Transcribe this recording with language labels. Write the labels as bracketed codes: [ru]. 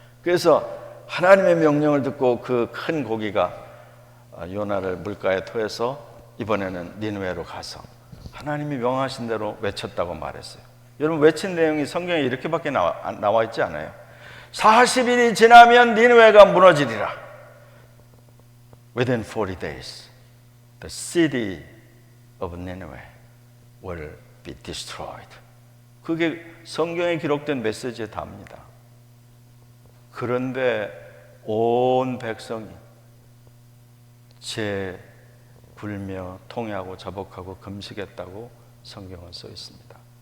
[ko] 그래서 하나님의 명령을 듣고 그 큰 고기가 요나를 물가에 토해서 이번에는 니느웨로 가서 하나님이 명하신 대로 외쳤다고 말했어요. 여러분, 외친 내용이 성경에 이렇게밖에 나와 있지 않아요. 40일이 지나면 니느웨가 무너지리라. [en] Within 40 days, the city of Nineveh will be destroyed. [ko] 그게 성경에 기록된 메시지에 답니다. 그런데 온 백성이 제 굴며 통회하고 자복하고 금식했다고 성경은 써 있습니다.